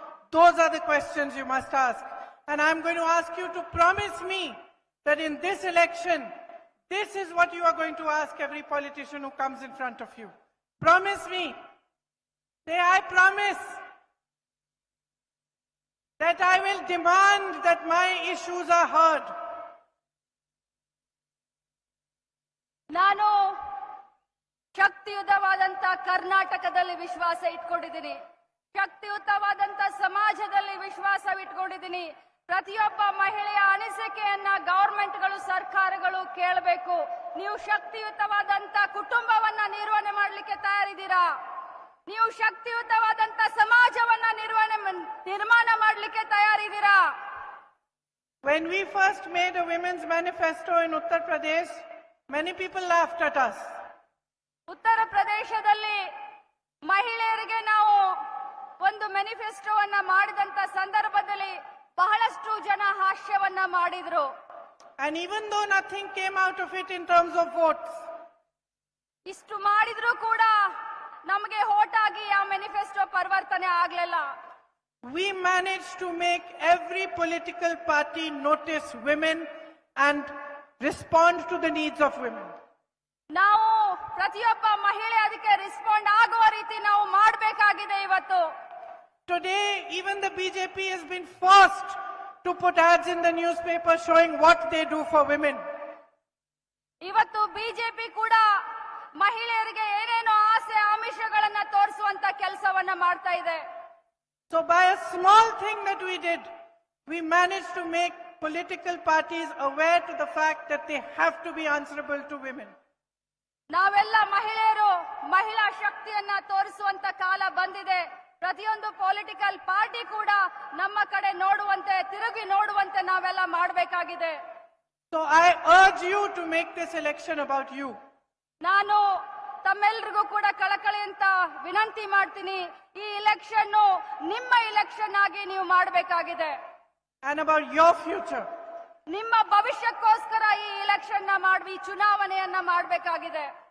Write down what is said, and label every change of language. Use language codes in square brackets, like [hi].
[en] Those are the questions you must ask. And I'm going to ask you to promise me that in this election, this is what you are going to ask every politician who comes in front of you. Promise me. Say, I promise that I will demand that my issues are heard. [kn] ನಾನು ಶಕ್ತಿಯುತವಾದಂತ ಕರ್ನಾಟಕದಲ್ಲಿ ವಿಶ್ವಾಸ ಇಟ್ಕೊಂಡಿದ್ದೀನಿ. ಶಕ್ತಿಯುತವಾದಂತ ಸಮಾಜದಲ್ಲಿ ವಿಶ್ವಾಸವಿಟ್ಕೊಂಡಿದ್ದೀನಿ. ಪ್ರತಿಯೊಬ್ಬ ಮಹಿಳೆಯ ಅನಿಸಿಕೆಯನ್ನ ಗವರ್ಮೆಂಟ್ಗಳು ಸರ್ಕಾರಗಳು ಕೇಳಬೇಕು. ನೀವು ಶಕ್ತಿಯುತವಾದಂತ ಕುಟುಂಬವನ್ನ ನಿರ್ವಹಣೆ ಮಾಡಲಿಕ್ಕೆ ತಯಾರಿದ್ದೀರಾ? ನೀವು ಶಕ್ತಿಯುತವಾದಂತ ಸಮಾಜವನ್ನ ನಿರ್ಮಾಣ ಮಾಡಲಿಕ್ಕೆ ತಯಾರಿದ್ದೀರಾ? [en] When we first made a women's manifesto in Uttar Pradesh, many people laughed at us. [kn] ಉತ್ತರ ಪ್ರದೇಶದಲ್ಲಿ ಮಹಿಳೆಯರಿಗೆ ನಾವು ಒಂದು ಮ್ಯಾನಿಫೆಸ್ಟೋವನ್ನ ಮಾಡಿದಂತ ಸಂದರ್ಭದಲ್ಲಿ ಬಹಳಷ್ಟು ಜನ ಹಾಸ್ಯವನ್ನ ಮಾಡಿದ್ರು. [en] And even though nothing came out of it in terms of votes, [kn] ಇಷ್ಟು ಮಾಡಿದ್ರು ಕೂಡ ನಮಗೆ ವೋಟ್ ಆಗಿ ಆ ಮ್ಯಾನಿಫೆಸ್ಟೋ ಪರಿವರ್ತನೆ ಆಗ್ಲಿಲ್ಲ. [en] we managed to make every political party notice women and respond to the needs of women. [kn] ನಾವು ಪ್ರತಿಯೊಬ್ಬ ಮಹಿಳೆ ಅದಕ್ಕೆ ರೆಸ್ಪಾಂಡ್ ಆಗುವ ರೀತಿ ನಾವು ಮಾಡಬೇಕಾಗಿದೆ ಇವತ್ತು. [en] Today, even the BJP has been forced to put ads in the newspaper showing what they do for women. [kn] ಇವತ್ತು ಬಿಜೆಪಿ ಕೂಡ ಮಹಿಳೆಯರಿಗೆ ಏನೇನೋ ಆಸೆ ಆಮಿಷಗಳನ್ನ ತೋರಿಸುವಂತ ಕೆಲಸವನ್ನ ಮಾಡ್ತಾ ಇದೆ. [en] So by a small thing that we did, we managed to make political parties aware to the fact that they have to be answerable to women. [kn] ನಾವೆಲ್ಲ ಮಹಿಳೆಯರು ಮಹಿಳಾ ಶಕ್ತಿಯನ್ನ ತೋರಿಸುವಂತ ಕಾಲ ಬಂದಿದೆ. ಪ್ರತಿಯೊಂದು ಪೊಲಿಟಿಕಲ್ ಪಾರ್ಟಿ ಕೂಡ ನಮ್ಮ ಕಡೆ ನೋಡುವಂತೆ ತಿರುಗಿ ನೋಡುವಂತೆ ನಾವೆಲ್ಲ ಮಾಡಬೇಕಾಗಿದೆ. [en] So I urge you to make this election about you. [kn] ನಾನು ತಮ್ಮೆಲ್ಲರಿಗೂ ಕೂಡ ಕಳಕಳಿಯಂತ ವಿನಂತಿ ಮಾಡ್ತೀನಿ. ಈ ಇಲೆಕ್ಷನ್ ನಿಮ್ಮ ಇಲೆಕ್ಷನ್ ಆಗಿ ನೀವು ಮಾಡಬೇಕಾಗಿದೆ. [en] And about your future. [kn] ನಿಮ್ಮ ಭವಿಷ್ಯಕ್ಕೋಸ್ಕರ ಈ ಇಲೆಕ್ಷನ್ ನ ಮಾಡಿ ಚುನಾವಣೆಯನ್ನ ಮಾಡಬೇಕಾಗಿದೆ.